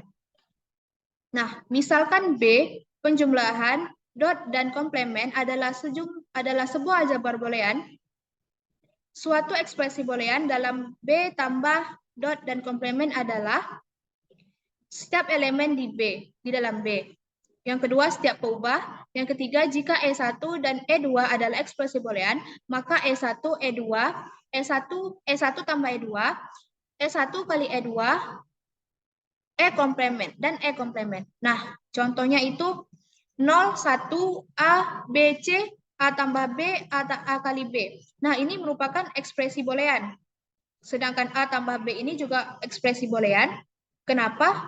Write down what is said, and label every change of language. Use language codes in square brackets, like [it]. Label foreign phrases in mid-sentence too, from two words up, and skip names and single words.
[id] Nah, misalkan B, penjumlahan, dot, dan komplement adalah sebuah aljabar boolean. Suatu ekspresi boolean dalam B tambah dot dan komplement adalah setiap elemen di B, di dalam B. Yang kedua, setiap peubah. Yang ketiga, jika E1 dan E2 adalah ekspresi boolean, maka E1, E2, E1 tambah E2, E1 kali E2, E komplement, dan E komplement. Nah, contohnya itu 0, 1, A, B, C, A tambah B, A kali B. Nah, ini merupakan ekspresi boolean. Sedangkan A tambah B ini juga ekspresi boolean. Kenapa?